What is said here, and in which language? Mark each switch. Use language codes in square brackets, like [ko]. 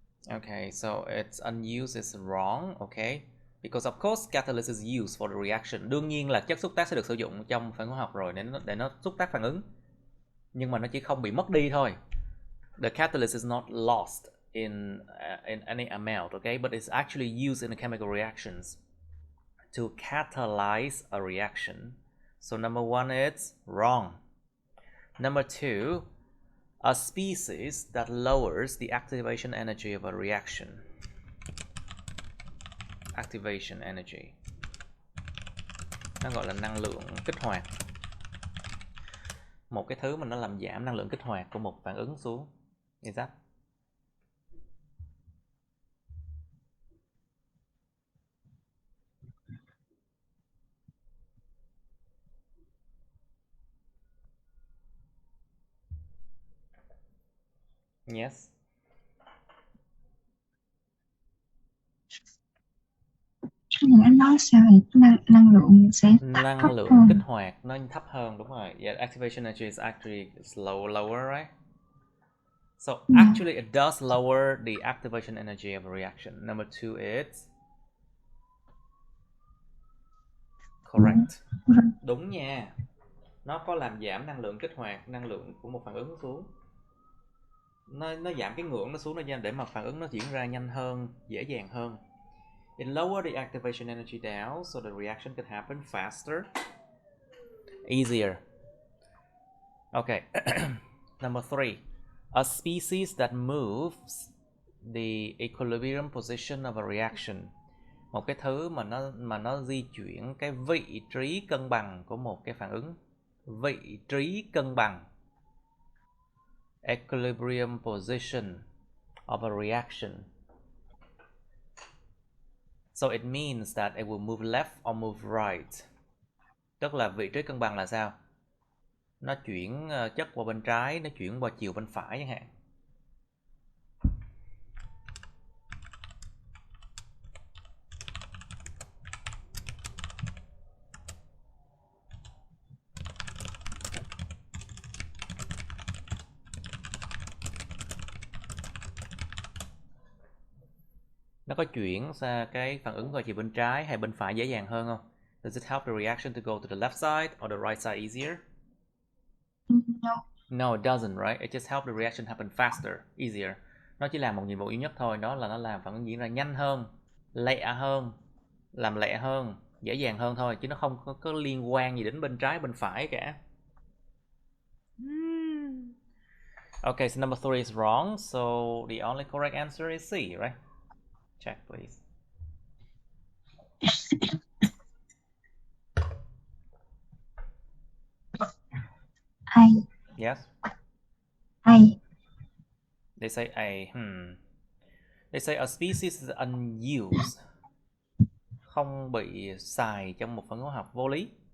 [en] Okay, so it's unused is wrong, okay? Because of course catalyst is used for the reaction. [vi] Đương nhiên là chất xúc tác sẽ được sử dụng trong phản ứng học rồi để nó xúc tác phản ứng. Nhưng mà nó chỉ không bị mất đi thôi. [en] The catalyst is not lost in any amount, okay? But it's actually used in the chemical reactions to catalyze a reaction. So number one is wrong. Number two, a species that lowers the activation energy of a reaction. Activation energy. [vi] Nó gọi là năng lượng kích hoạt. Một cái thứ mà nó làm giảm năng lượng kích hoạt của một phản ứng xuống. [en] Is that? Yes. [vi] Nó nói sao thì năng lượng sẽ Năng thấp lượng kích hơn. hoạt nó thấp hơn, đúng rồi. [en] Yeah, activation energy is actually lower, right? So actually it does lower the activation energy of a reaction. Number two is correct. [vi] Đúng nha. Nó có làm giảm năng lượng kích hoạt, năng lượng của một phản ứng xuống. Nó giảm cái ngưỡng nó xuống nó để mà phản ứng nó diễn ra nhanh hơn, dễ dàng hơn. [en] It lowered the activation energy down so the reaction could happen faster, easier. Okay. Number three, a species that moves the equilibrium position of a reaction. [vi] Một cái thứ mà nó di chuyển cái vị trí cân bằng của một cái phản ứng. Vị trí cân bằng. [en] Equilibrium position of a reaction. So it means that it will move left or move right. [vi] Tức là vị trí cân bằng là sao? Nó chuyển chất qua bên trái, nó chuyển qua chiều bên phải chẳng hạn. Nó có chuyển ra cái phản ứng qua chiều bên trái hay bên phải dễ dàng hơn không? [en] Does it help the reaction to go to the left side or the right side easier? No. No, it doesn't, right? It just helps the reaction happen faster, easier. [vi] Nó chỉ làm một nhiệm vụ duy nhất thôi, đó là nó làm phản ứng diễn ra nhanh hơn, lẹ hơn, làm lẹ hơn, dễ dàng hơn thôi, chứ nó không có liên quan gì đến bên trái bên phải cả. [en] Okay, so number 3 is wrong, so the only correct answer is C, right? Check, please. A. Yes? A. They say A. They say a species is unused. [vi] Không bị xài trong một phản ứng học, vô lý.